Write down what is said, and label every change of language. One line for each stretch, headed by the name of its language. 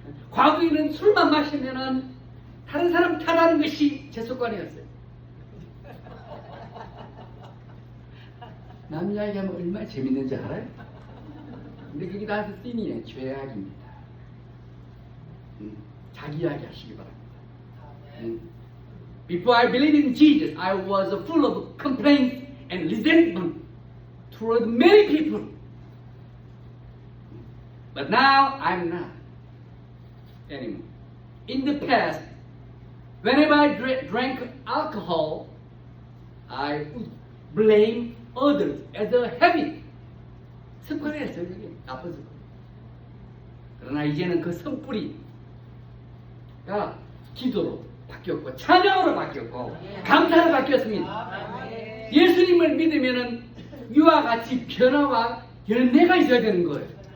Korean: 과거에는 술만 마시면은 다른 사람 탓하는 것이 제 습관이었어요. 남 이야기하면 얼마나 재밌는지 알아요? 근데 그게 다 씬이에요. 죄악입니다. 자기 이야기 하시기 바랍니다.
English: Before I believed in Jesus, I was full of complaints and resentment toward many people. But now I'm not anymore. In the past, whenever I drank alcohol, I would blame others as a habit.
Korean: 습관이었어요, 그게. 나쁜 습관. 그러나 이제는 그 성뿌리가 기도로 바뀌었고, 찬양으로 바뀌었고, 감사로 바뀌었습니다. 예수님을 믿으면은 이와 같이 변화와 열매가 있어야 되는 거예요.